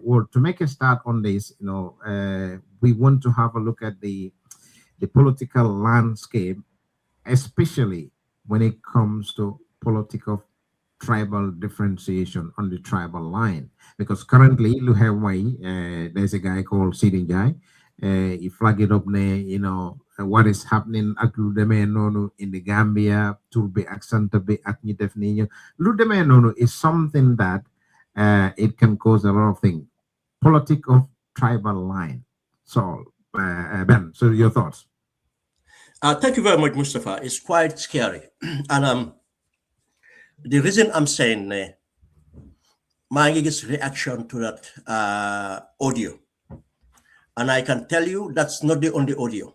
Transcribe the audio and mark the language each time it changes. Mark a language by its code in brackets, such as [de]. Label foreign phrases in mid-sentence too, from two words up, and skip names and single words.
[en] Well, to make a start on this, we want to have a look at the political landscape, especially when it comes to political tribal differentiation on the tribal line, because currently there's a guy called Sidin Jai. He flagged it up there, what is happening [wo] ak lu demee noonu [en] in the Gambia [wo] tur bi ak sant bi ak ñi def nii lu demee noonu [en] is something that it can cause a lot of things. Politic of tribal line. So Ben, so your thoughts? Thank you very much, Mustafa. It's quite scary, and the reason I'm saying my reaction to that audio, and I can tell you that's not the only audio.